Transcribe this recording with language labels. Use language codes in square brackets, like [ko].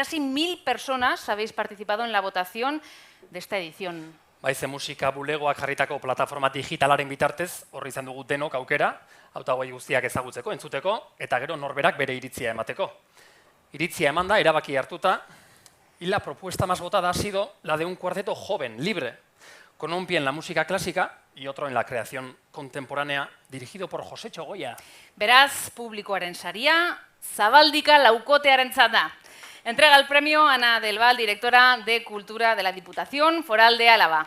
[es] Casi 1000 personas habéis participado en la votación de esta edición. [eu] Baize musika bulegoak jarritako plataforma digitalaren bitartez, horri izan dugu denok aukera, hautagai guztiak ezagutzeko, entzuteko, eta gero norberak bere iritzia emateko. Iritzia eman da, erabaki hartuta, [es] y la propuesta más votada ha sido la de un cuarteto joven, libre, con un pie en la música clásica y otro en la creación contemporánea, dirigido por José Txogoia. [eu] Beraz, publikoaren saria, Zabaldika laukotearentzat da. [es] Entrega el premio Ana del Val, directora de Cultura de la Diputación Foral de Álava.